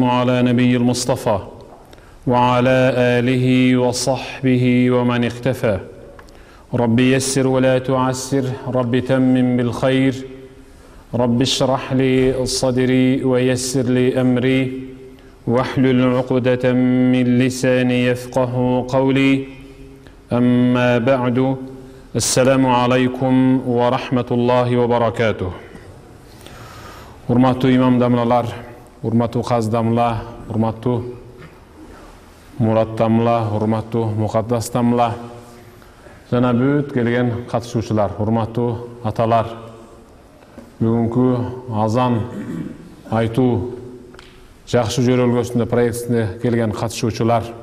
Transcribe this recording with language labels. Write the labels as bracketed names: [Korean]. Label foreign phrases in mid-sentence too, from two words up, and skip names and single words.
[Arabic] على نبي المصطفى وعلى آله وصحبه ومن اختفى رب يسر ولا تعسر رب تمم بالخير رب اشرح لي صدري ويسر لي أمري واحلل عقدة من لساني يفقه قولي أما بعد السلام عليكم ورحمة الله وبركاته. [Kyrgyz] Урматтуу имам дамлалар, урматтуу қаз дамла, урматтуу мурат дамла, урматтуу муқаддас дамла, жана бүт келген катышуучулар, урматтуу аталар, бүгүнкү азан айтуу жакшы жөрөлгөсүндө проектисине келген катышуучулар,